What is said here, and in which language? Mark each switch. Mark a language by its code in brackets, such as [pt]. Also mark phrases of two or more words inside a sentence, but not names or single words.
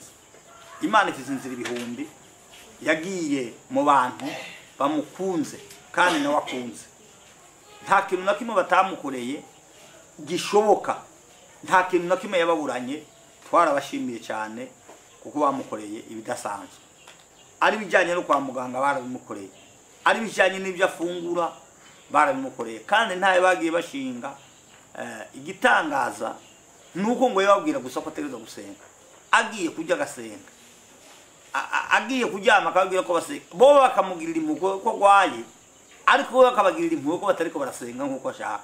[rn] Imana ifite inzira ibihumbi yagiye mu bantu bamukunze kandi nawe akunze. Nta kintu na kimwe batamukoreye gishoboka, nta kintu na kimwe yababuranye. Twarabashimiye cyane kuko bamukoreye ibidasanzwe. Ari bijyanye no kwa muganga barabimukoreye, ari bijyanye n'ibyo afungura barabimukoreye, kandi ntaye bagiye bashinga. Igitangaza nuko ngo yababwira gusa ko ategereza gusenga, agiye kujya agasenga, agiye kuryama akababwira ko basenga, bo bakamugirira impuhwe ko gwaye, ariko bo bakabagirira impuhwe ko batariko barasenga nk'uko ashaka.